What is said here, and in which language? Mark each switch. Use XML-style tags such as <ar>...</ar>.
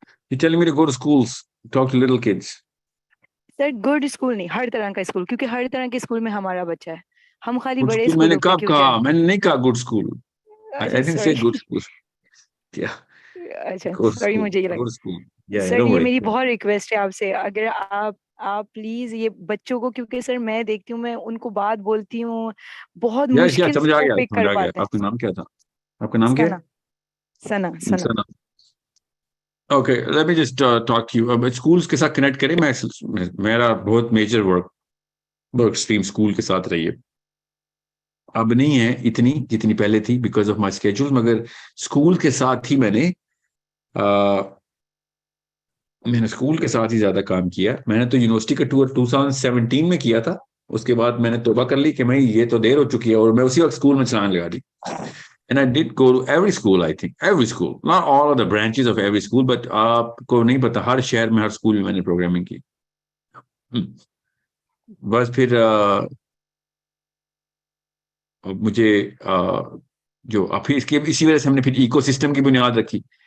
<en>You're telling me to go to schools, talk to little kids.</en> <ur>Sir good school نہیں, ہر طرح کا school, کیونکہ ہر طرح کے اسکول میں ہمارا بچہ ہے. ہم خالی بڑے میں نے اسکولوں کب کہا؟ میں نے نہیں کہا good school.</ur> <en>I didn't say good school. Yeah.</en> <ur>اچھا سوری, مجھے یہ لگا. سر یہ میری بہت ریکویسٹ ہے آپ سے, اگر آپ پلیز یہ بچوں کو, کیونکہ سر میں دیکھتی ہوں, میں ان کو بات بولتی ہوں بہت مشکل سے وہ پک کر پاتے ہیں. آپ کا نام کیا تھا؟ آپ کا نام کیا ہے؟ ثنا.</ur> <en>Okay, let me just talk to you.</en> <ur>اب schools کے ساتھ کنیکٹ کریں. میرا بہت میجر ورک اسٹریم اسکول کے ساتھ رہی ہے. اب نہیں ہے اتنی جتنی پہلے تھی</ur> <en>because of my schedule,</en> <ur>مگر اسکول کے ساتھ ہی میں نے اسکول کے ساتھ ہی زیادہ کام کیا. میں نے تو یونیورسٹی کا ٹور 2017 میں کیا تھا. اس کے بعد میں نے توبہ کر لی کہ میں یہ تو دیر ہو چکی ہے, اور میں اسی وقت اسکول میں چلانے لگا دی.</ur> <en>And I did go to every school, I think. Every school. Not all of the branches of every school, but</en> <ur>آپ کو نہیں پتا ہر شہر میں ہر اسکول میں میں نے پروگرامنگ کی. بس پھر مجھے جو پھر اسی وجہ سے ہم نے پھر ایکو سسٹم کی بنیاد رکھی.</ur>